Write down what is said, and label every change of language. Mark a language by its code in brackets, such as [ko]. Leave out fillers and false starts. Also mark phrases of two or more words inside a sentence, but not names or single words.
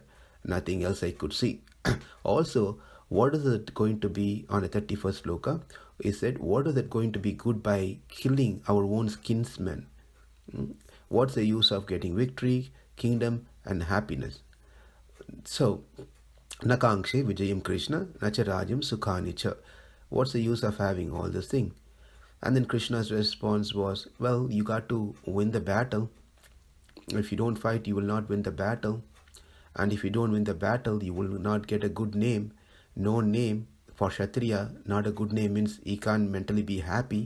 [en] Nothing else I could see. Also, what is it going to be on the 31st sloka? He said, what is it going to be good by killing our own kinsmen? What's the use of getting victory, kingdom, and happiness? So, [sa] na kāṅkṣe vijayam Kṛṣṇa, na ca rājyam sukhāni ca. [en] What's the use of having all this thing? And then Krishna's response was, well, you got to win the battle. If you don't fight, you will not win the battle. And if you don't win the battle, you will not get a good name. No name for Kshatriya, not a good name means he can't mentally be happy.